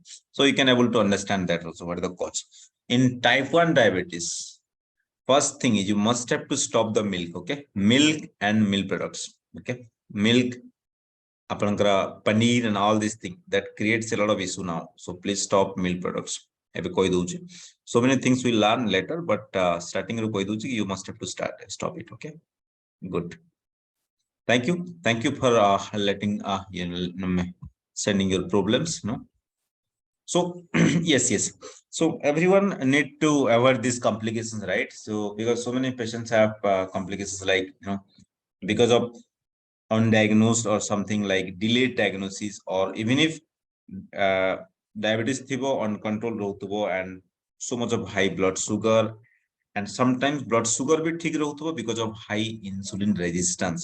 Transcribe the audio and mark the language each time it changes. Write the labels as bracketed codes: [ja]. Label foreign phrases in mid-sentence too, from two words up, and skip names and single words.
[en] So you can able to understand that also what is the cause in type 1 diabetes. First thing is you must have to stop the milk. Okay, milk and milk products. Okay, milk, paneer and all these things that creates a lot of issue now. So please stop milk products. [or] ଏବେ କହି ଦଉଛି [en] so many things we learn later but starting [or] ରୁ କହି ଦଉଛି [en] you must have to stop it. Okay, good. Thank you for letting sending your problems. No, so yes, so everyone need to avoid these complications, right? So because so many patients have complications like because of undiagnosed or something like delayed diagnosis, or even if uh, diabetes thibo uncontrolled rohtubo and so much of high blood sugar, and sometimes blood sugar [or] ବି ଠିକ୍ ରହୁଥିବ [en] because of high insulin resistance.